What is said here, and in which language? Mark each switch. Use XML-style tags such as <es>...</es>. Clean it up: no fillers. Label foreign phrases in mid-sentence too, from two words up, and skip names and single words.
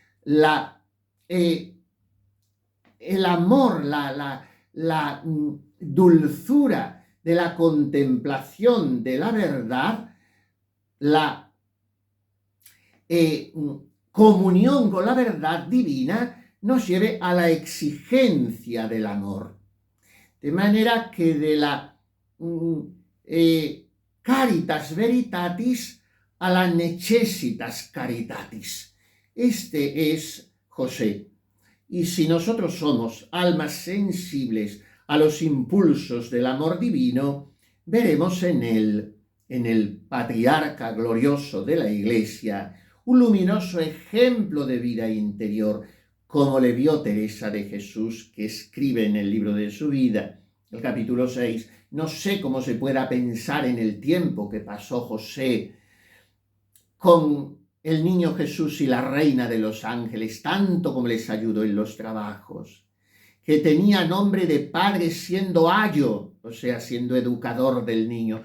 <es>el amor, la dulzura de la contemplación de la verdad, la comunión con la verdad divina nos lleve a la exigencia del amor. De manera que de la</es> <la>caritas veritatis</la> <es>a la</es> <la>necessitas caritatis.</la> <es>Este es José. Y si nosotros somos almas sensibles a los impulsos del amor divino, veremos en él, en el patriarca glorioso de la Iglesia, un luminoso ejemplo de vida interior, como le vio Teresa de Jesús, que escribe en el libro de su vida, el capítulo 6, no sé cómo se pueda pensar en el tiempo que pasó José con el niño Jesús y la reina de los ángeles, tanto como les ayudó en los trabajos, que tenía nombre de padre siendo ayo, o sea, siendo educador del niño.</es>